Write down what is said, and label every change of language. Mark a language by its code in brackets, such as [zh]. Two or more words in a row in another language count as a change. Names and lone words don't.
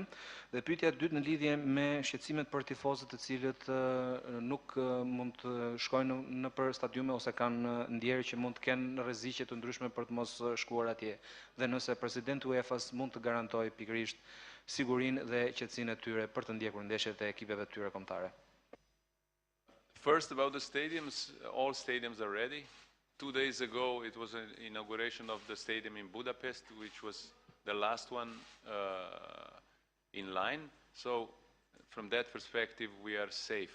[sq] Dhe pyetja e dytë në lidhje me shqetësimet për tifozët të cilët nuk mund të shkojnë në për stadiume ose kanë ndjerë që mund të kenë rreziqe të ndryshme për të mos shkuar atje. Dhe nëse presidenti UEFA-s mund të garantojë pikërisht sigurinë dhe qetësinë e tyre për të ndjekur ndeshjet e ekipeve të tyre kombëtare. [en] First, about the stadiums, all stadiums are ready. 2 days ago, it was an inauguration of the stadium in Budapest, which was the last one in line. So, from that perspective, we are safe.